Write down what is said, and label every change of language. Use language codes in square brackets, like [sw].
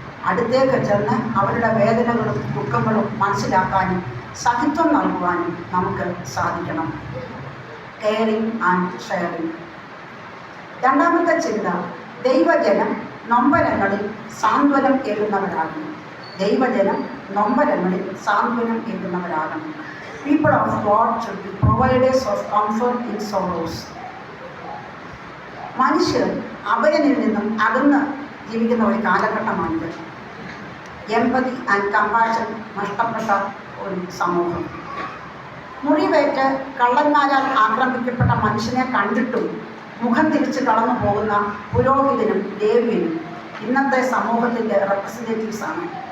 [ml] അടുത്തേക്ക് ചെന്ന് അവരുടെ വേദനകളും ദുഃഖങ്ങളും മനസ്സിലാക്കാനും സഹിത്വം നൽകുവാനും നമുക്ക് സാധിക്കണം. [en] Caring and sharing. [ml] രണ്ടാമത്തെ ചിന്ത, ദൈവജനം നൊമ്പരങ്ങളിൽ സാന്ത്വനം ഏകുന്നവരാകുന്നു. ദൈവജനം നൊമ്പരങ്ങളിൽ സാന്ത്വനം ഏകുന്നവരാകണം. [en] People of God should be providers of comfort in sorrows. [ml] മനുഷ്യർ അവരിൽ നിന്നും അകന്ന് ജീവിക്കുന്ന ഒരു കാലഘട്ടമാണിത്. [en] empathy and compassion [ml] നഷ്ടപ്പെട്ട ഒരു സമൂഹം. മുറിവേറ്റ് കള്ളന്മാരാൽ ആക്രമിക്കപ്പെട്ട മനുഷ്യനെ കണ്ടിട്ടും മുഖം തിരിച്ച് കടന്നു പോകുന്ന പുരോഹിതനും ലേവ്യനും ഇന്നത്തെ സമൂഹത്തിൻ്റെ റെപ്രസെൻറ്റേറ്റീവ്സാണ്.